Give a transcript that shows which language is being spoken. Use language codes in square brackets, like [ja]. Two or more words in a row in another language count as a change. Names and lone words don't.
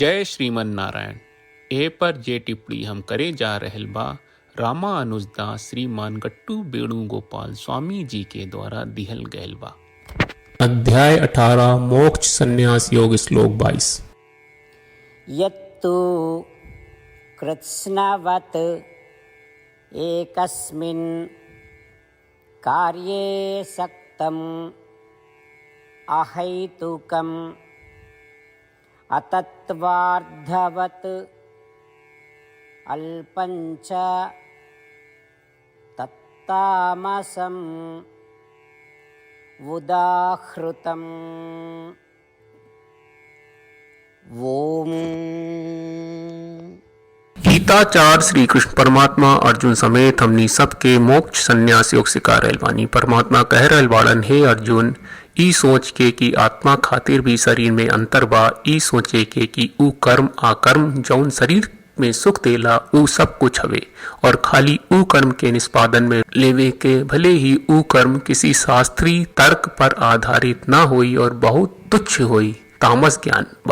[bho] जय श्रीमन नारायण। ए पर जे टिप्पणी हम करे जा रहल बा रामानुजदास श्रीमान गट्टू वेणुगोपाल स्वामी जी के द्वारा दिहल गयल बा। अध्याय 18 मोक्ष संन्यास योग श्लोक 22। [sa] यत्तु कृत्स्नवत् एकस्मिन् कार्ये सक्तम् अहैतुकम् अतत्त्वार्थवत् अल्पञ्च तत्तामसम् उदाहृतम्। ओम। [bho] गीताचार्य श्री कृष्ण परमात्मा अर्जुन समेत हमनी सबके मोक्ष संन्यास योग सिखा रहल बानी। परमात्मा कह रहल बाड़न, हे अर्जुन, ई सोच के कि आत्मा खातिर भी शरीर में अंतर बा, ई सोचे के कि ऊ कर्म आकर्म जौन शरीर में सुख देला ऊ सब कुछ हवे और खाली ऊ कर्म के निष्पादन में लेवे के भले ही ऊ कर्म किसी शास्त्रीय तर्क पर आधारित ना होई और बहुत तुच्छ होई, तामस ज्ञान बा।